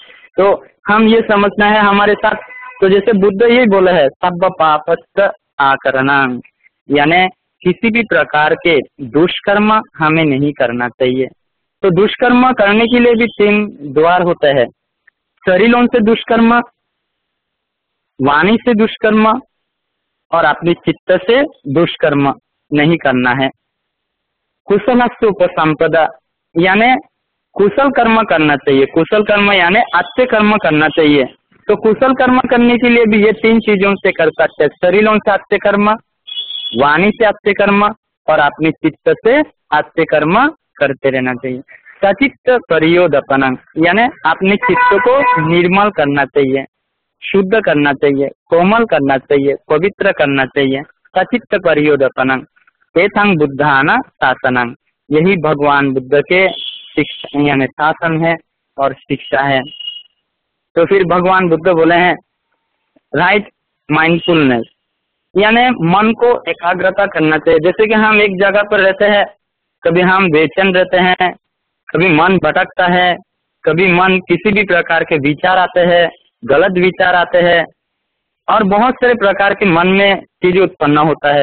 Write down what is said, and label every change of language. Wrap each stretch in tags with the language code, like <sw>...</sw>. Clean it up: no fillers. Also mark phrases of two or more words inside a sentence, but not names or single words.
<hi>तो हम ये समझना है हमारे साथ तो जैसे बुद्ध यही बोले है</hi> <pi>सब पापस्त आकरणं,</pi> <hi>यानी किसी भी प्रकार के दुष्कर्म हमें नहीं करना चाहिए। तो दुष्कर्म करने के लिए भी 3 द्वार होते हैं, शरीरों से दुष्कर्म, वाणी से दुष्कर्म और अपनी चित्त से दुष्कर्म नहीं करना है।</hi> <pi>कुशलस्य उपसंपदा,</pi> <hi>यानी कुशल कर्म करना चाहिए। कुशल कर्म यानी अच्छे कर्म करना चाहिए। तो कुशल कर्म करने के लिए भी ये 3 चीजों से कर सकते हैं, शरीरों से अच्छे कर्म, वाणी से अच्छे कर्म और अपनी चित्त से अच्छे कर्म करते रहना चाहिए।</hi> <pi>सचित्त परियोदपनं,</pi> <hi>यानी अपने चित्त को निर्मल करना चाहिए, शुद्ध करना चाहिए, कोमल करना चाहिए, पवित्र करना चाहिए।</hi> <pi>सचित्त परियोदपनं एथं बुद्धाना शासनं,</pi> <hi>यही भगवान बुद्ध के शिक्षा यानी शासन है और शिक्षा है। तो फिर भगवान बुद्ध बोले हैं</hi> <en>right mindfulness,</en> <hi>यानी मन को एकाग्रता करना चाहिए। जैसे कि हम एक जगह पर रहते हैं, कभी हम बेचैन रहते हैं, कभी मन भटकता है, कभी मन किसी भी प्रकार के विचार आते हैं, गलत विचार आते हैं और बहुत सारे प्रकार के मन में चीजें उत्पन्न होता है।</hi>